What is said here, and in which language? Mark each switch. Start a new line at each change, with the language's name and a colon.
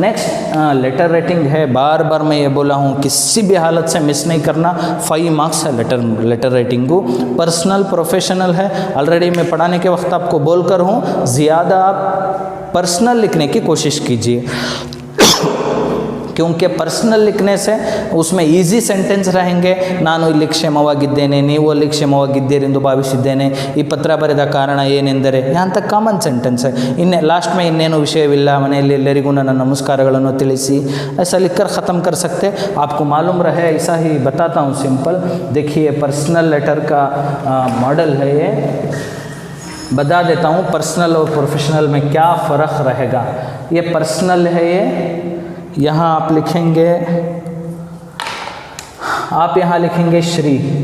Hindi: Next letter writing है. बार बार मैं ये बोला हूँ, किसी भी हालत से मिस नहीं करना. 5 मार्क्स है लेटर राइटिंग को. पर्सनल प्रोफेशनल है, ऑलरेडी मैं पढ़ाने के वक्त आपको बोलकर हूँ, ज़्यादा आप पर्सनल लिखने की कोशिश कीजिए, क्योंकि पर्सनल लिखने से उसमें ಈಸಿ ಸೆಂಟೆನ್ಸ್ रहेंगे.
Kannada: ನಾನು ಇಲ್ಲಿ ಕ್ಷೇಮವಾಗಿದ್ದೇನೆ, ನೀವು ಅಲ್ಲಿ ಕ್ಷೇಮವಾಗಿದ್ದೀರೆಂದು ಭಾವಿಸಿದ್ದೇನೆ, ಈ ಪತ್ರ ಬರೆದ ಕಾರಣ ಏನೆಂದರೆ,
Hindi: यहाँ तक ಕಾಮನ್ ಸೆಂಟೆನ್ಸ್ है.
Kannada: ಇನ್ನು लास्ट में ಇನ್ನೇನು ವಿಷಯವಿಲ್ಲ, ಮನೆಯಲ್ಲಿ ಎಲ್ಲರಿಗೂ ನನ್ನ ನಮಸ್ಕಾರಗಳನ್ನು ತಿಳಿಸಿ,
Hindi: ऐसा लिखकर ख़त्म कर सकते. आपको मालूम रहे, ऐसा ही बताता हूँ सिंपल. देखिए पर्सनल लेटर का मॉडल है ये, बता देता हूँ पर्सनल और प्रोफेशनल में क्या फ़र्क रहेगा. ये पर्सनल है, ये यहाँ आप लिखेंगे, आप यहाँ लिखेंगे श्री.